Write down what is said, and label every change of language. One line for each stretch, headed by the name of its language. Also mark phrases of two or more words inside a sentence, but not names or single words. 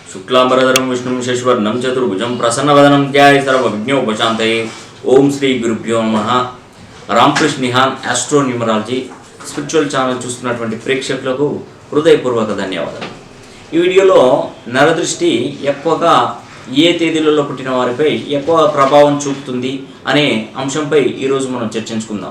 Sanskrit: शुक्लांबरधरं विष्णुं शशिवर्णं चतुर्भुजं प्रसन्नवदनं ध्यायेत् सर्वविघ्नोपशान्तये। ओम श्री गुरुभ्यो नमः।
Telugu: రామకృష్ణ నిహాన్ ఆస్ట్రో న్యూమరాలజీ స్పిరిచువల్ ఛానల్ చూస్తున్నటువంటి ప్రేక్షకులకు హృదయపూర్వక ధన్యవాదాలు। ఈ వీడియోలో నరదృష్టి ఎక్కువగా ఏ తేదీలలో పుట్టిన వారిపై ఎక్కువ ప్రభావం చూపుతుంది అనే అంశంపై ఈరోజు మనం చర్చించుకుందాం।